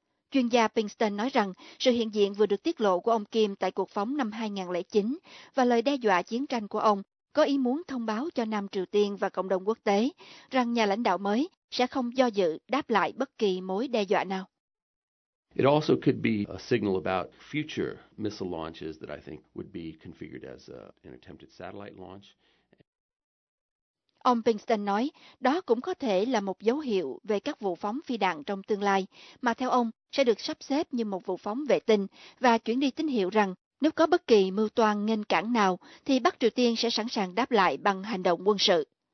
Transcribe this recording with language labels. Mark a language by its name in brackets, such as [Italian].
[Vietnamese] Chuyên gia Pinkston nói rằng sự hiện diện vừa được tiết lộ của ông Kim tại cuộc phóng năm 2009 và lời đe dọa chiến tranh của ông có ý muốn thông báo cho Nam Triều Tiên và cộng đồng quốc tế rằng nhà lãnh đạo mới sẽ không do dự đáp lại bất kỳ mối đe dọa nào. [English] It also could be a signal about future missile launches that I think would be configured as an attempted satellite launch. [Vietnamese] Ông Pinkston nói, đó cũng có thể là một dấu hiệu về các vụ phóng phi đạn trong tương lai, mà theo ông sẽ được sắp xếp như một vụ phóng vệ tinh và chuyển đi tín hiệu rằng nếu có bất kỳ mưu toan nghênh cản nào thì Bắc Triều Tiên sẽ sẵn sàng đáp lại bằng hành động quân sự.